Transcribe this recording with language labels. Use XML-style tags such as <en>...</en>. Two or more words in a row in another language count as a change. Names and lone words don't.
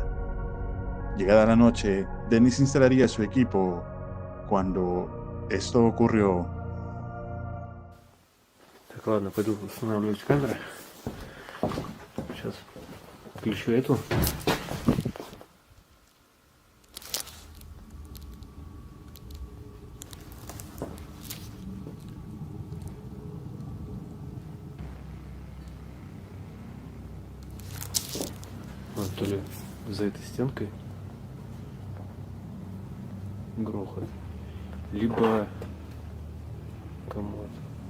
<es>Llegada la noche, Dennis instalaría su equipo cuando esto ocurrió.</es> <ru>Так, ладно, пойду устанавливать камеры. Сейчас включу эту. То ли за этой стенкой грохот, либо комод.</ru>